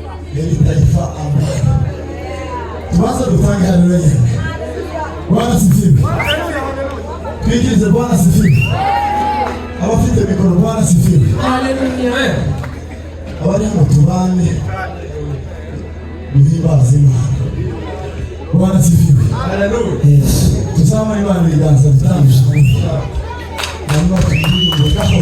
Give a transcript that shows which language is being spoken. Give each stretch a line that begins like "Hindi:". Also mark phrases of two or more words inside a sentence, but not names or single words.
Swahili: hili taifa ambalo tuanze kufanya haleluya. Bwana sifiwe. Tuigize Bwana sifiwe.
Kinyarwanda: Abafite mikoro
Swahili: Bwana sifiwe.
Kinyarwanda: Haleluya. Abari hano tubane duhimbaze Imana.
Swahili: Bwana sifiwe. Haleluya.
Kinyarwanda: Tuzama Imana ibiganza bitandusha. Hanyuma turirimbe gahoro.